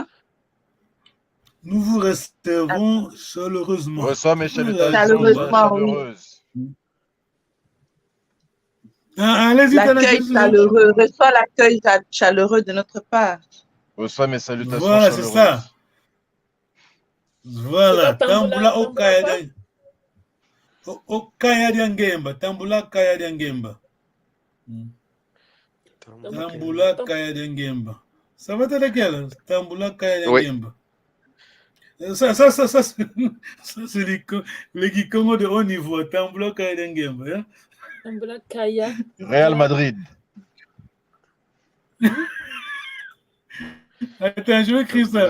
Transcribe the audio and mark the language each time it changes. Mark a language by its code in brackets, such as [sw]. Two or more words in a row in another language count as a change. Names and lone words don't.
[fr] Nous vous recevons chaleureusement. Reçois mes salutations chaleureuses. L'accueil chaleureux, reçoit l'accueil chaleureux de notre part. Reçois mes salutations voilà, chaleureuses. C'est ça. Voilà, [kg] Tambula Okaya Diengemba. Tambula Okaya Diengemba. Tambula Okaya Diengemba. [fr] Ça va être lequel? [kg] Tambula Okaya Diengemba. [fr] Ça c'est les Kikongo de haut niveau. [kg] Tambula Okaya Diengemba. Tambula Kaya. [fr] Real Madrid. Attends, je vais écrire ça.